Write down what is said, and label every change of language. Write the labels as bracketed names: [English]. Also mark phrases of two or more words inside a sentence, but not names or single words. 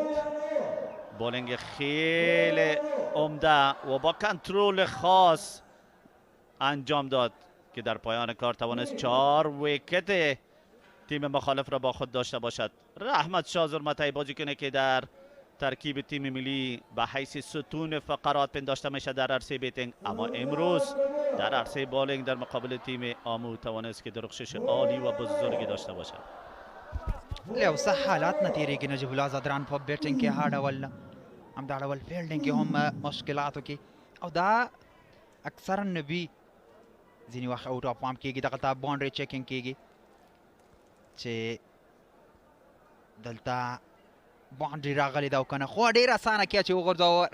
[Persian] بالینگ خیلی عمده و با کنترل خاص انجام داد که در پایان کار توانست 4 ویکت تیم مخالف را با خود داشته باشد. رحمت شاه زرمته بازیکنی که در ترکیب تیم ملی به حیث ستون فقرات پنداشته میشه در عرصه بیتینگ، اما امروز در عرصه بالینگ در مقابل تیم آمو توانست که درخشش عالی و بزرگی داشته باشد. [Pashto] یو څه حالات نه تېرېږي نجیب الله زدران په بیټینګ کې ها ډول نه، همدا ډول فیلډینګ کې هم مشکلاتو کې او دا اکثرا نبي ځینې وخت [English] out of form [Pashto] کېږي، دغلته [English] boundary checking [Pashto] کېږي چې دلته باونډري راغلی ده او که نه، خو ډېر اسانه کیچ یې وغورځاوه.